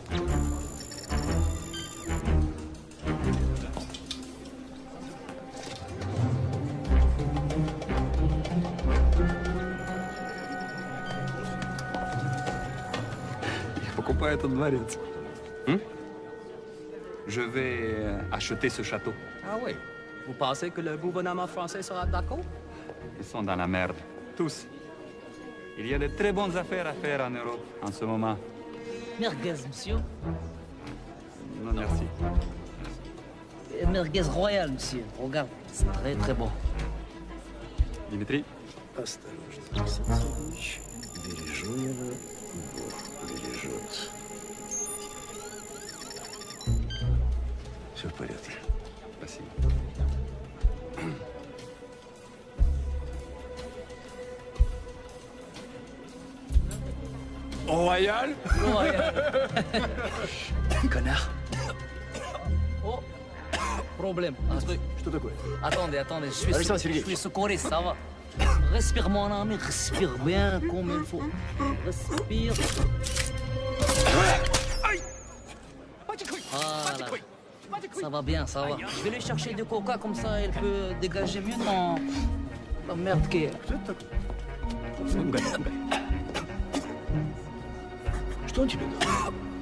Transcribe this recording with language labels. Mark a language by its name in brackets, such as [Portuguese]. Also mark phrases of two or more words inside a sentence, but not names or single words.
[Russian] Я покупаю этот дворец. [French] Je vais acheter ce château. Ah oui? Vous pensez que le gouvernement français sera d'accord? Ils sont dans la merde. Tous. Il y a de très bonnes affaires à faire en Europe en ce moment. Merguez, monsieur. Non, merci. Merguez royal, monsieur. Regarde, c'est très très bon. Dimitri? [Russian] Осторожно, Александр. Бережу его, Бог бережет. Все в порядке. Спасибо. [French] Royal? Royal. Connard. Oh, problème, un truc. [Russian] Что такое? [French] Attendez, attendez, Alexandre je Sergueï. suis secouriste, ça va. Respire, mon ami, respire bien comme il faut. Respire. Voilà. Ça va bien, ça va. Je vais lui chercher du coca, comme ça elle peut dégager mieux dans la merde qui est. [Russian] Что это такое? Что он тебе дал?